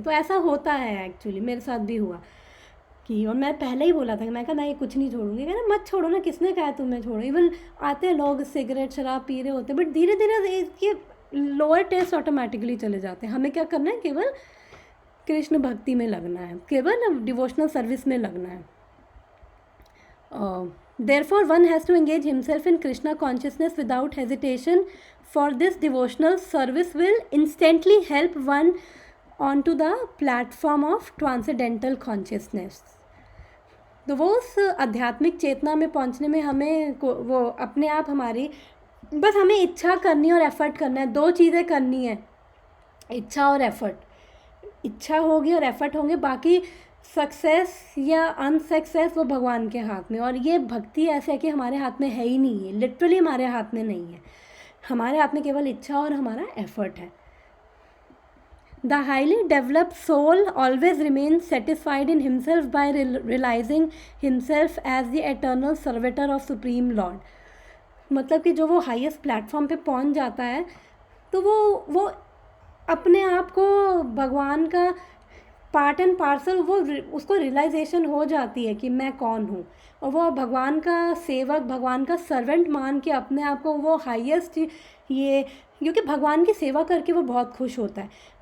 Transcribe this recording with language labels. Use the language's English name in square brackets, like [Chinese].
[Hindi] तो ऐसा होता है एक्चुअली, मेरे साथ भी हुआ कि, और मैं पहले ही बोला था कि मैं कहा मैं ये कुछ नहीं छोड़ूंगी। कहना मत छोड़ो ना, किसने कहा तुम्हें छोड़ो। इवन आते हैं लोग सिगरेट शराब पी रहे होते, बट धीरे धीरे इसके लोअर टेस्ट ऑटोमेटिकली चले जाते हैं। हमें क्या करना है, केवल कृष्ण भक्ति में लगना है, केवल डिवोशनल सर्विस में लगना है। [English] Therefore, one has to engage himself in Krishna consciousness without hesitation, for this devotional service will instantly help one onto the platform of transcendental consciousness. [Hindi] तो वो उस आध्यात्मिक चेतना में पहुंचने में हमें वो अपने आप हमारी बस हमें इच्छा करनी और एफर्ट करना है, दो चीज़ें करनी है, इच्छा और एफर्ट। इच्छा होगी और एफर्ट होंगे, बाकी सक्सेस या अनसक्सेस वो भगवान के हाथ में। और ये भक्ति ऐसे है कि हमारे हाथ में है ही नहीं है, लिटरली हमारे हाथ में नहीं है, हमारे हाथ में केवल इच्छा और हमारा एफर्ट है। [English] The highly developed soul always remains satisfied in himself by realizing himself as the eternal servitor of Supreme Lord. [Hindi] मतलब कि जो वो हाईएस्ट प्लेटफॉर्म पे पहुंच जाता है तो वो अपने आप को भगवान का पार्ट एंड पार्सल, वो उसको रियलाइजेशन हो जाती है कि मैं कौन हूँ, और वो भगवान का सेवक, भगवान का सर्वेंट मान के अपने आप को वो हाईएस्ट ये, क्योंकि भगवान की सेवा करके वो बहुत खुश होता है।